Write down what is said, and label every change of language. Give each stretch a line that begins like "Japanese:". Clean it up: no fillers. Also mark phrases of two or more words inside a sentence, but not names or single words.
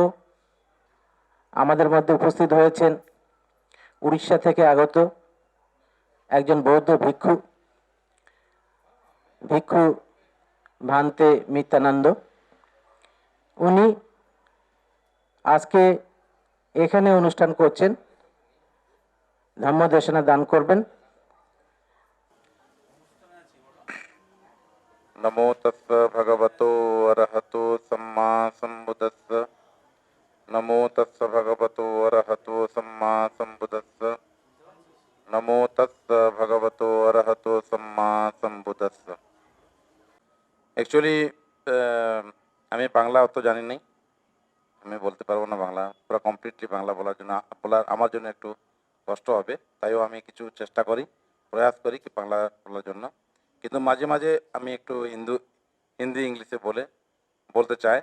Bangla: আমাদের মধ্যে উপস্থিত হয়েছেন উড়িষ্যা থেকে আগত একজন বৌদ্ধ ভিক্ষু ভান্তে মিত্যানন্দ। উনি আজকে এখানে অনুষ্ঠান করছেন, ধর্মদেশনা দান করবেন।
Pali: नमो तस्स भगवतो अरहतो सम्मा सम्बुद्धस्स। नमो तस्स भगवतो अरहतो सम्मा सम्बुद्धस्स। नमो तस्स भगवतो अरहतो सम्मा सम्बुद्धस्स।
Bangla: অ্যাকচুয়ালি আমি বাংলা অত জানি নাই, আমি বলতে পারবো না বাংলা পুরো কমপ্লিটলি। বাংলা বলার আমার জন্য একটু কষ্ট হবে, তাইও আমি কিছু চেষ্টা করি, প্রয়াস করি কি বাংলা বলার জন্য। কিন্তু মাঝে মাঝে আমি একটু হিন্দি ইংলিশে বলতে চাই।